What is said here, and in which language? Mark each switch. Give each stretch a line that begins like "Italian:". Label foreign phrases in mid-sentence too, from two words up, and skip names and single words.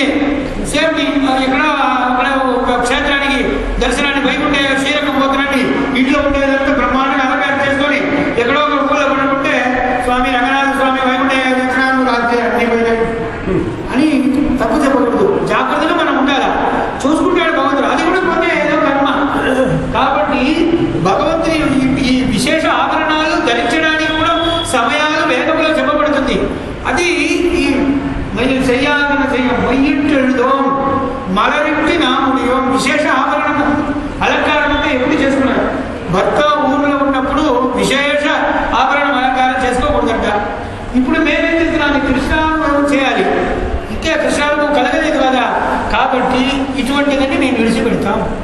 Telugu: సేఫ్టీ ఎక్కడ ఒక క్షేత్రానికి దర్శనానికి వైకుంఠ శ్రీరంగం పోతున్నాండి ఇంట్లో ఉండేదంతా బ్రహ్మాండంగా అలంకారం చేసుకొని ఎక్కడో ఒక ఊళ్ళో పడుకుంటే స్వామి రంగనాథ స్వామి వైకుంఠ దర్శనాలు రాత్రి అన్ని పోయినాయి అని తప్పు చెప్పకూడదు. జాగ్రత్తగా మనం ఉండాలా, చూసుకుంటాడు భగవంతుడు. అది కూడా పోతే ఏదో కర్మ. కాబట్టి భగవంతుని ఈ విశేష ఆభరణాలు ధరించడానికి కూడా సమయాలు వేదంలో చెప్పబడుతుంది. అది ఈ
Tamil: செய்யாதன செய்யும் மையிட்டெழுதோం மலரிட்டு நாம் முடியோம்.
Telugu: విశేష ఆభరణము అలంకారం అంటే ఎప్పుడు చేసుకున్నారు? భర్త ఊరిలో ఉన్నప్పుడు విశేష ఆభరణం అలంకారం చేసుకోకూడదంట. ఇప్పుడు మేమేం చేస్తున్నాను? కృష్ణానుభవం చేయాలి. ఇంకే కృష్ణానుభవం కలగలేదు కదా. కాబట్టి ఇటువంటిదన్నీ మేము విడిచిపెడతాం.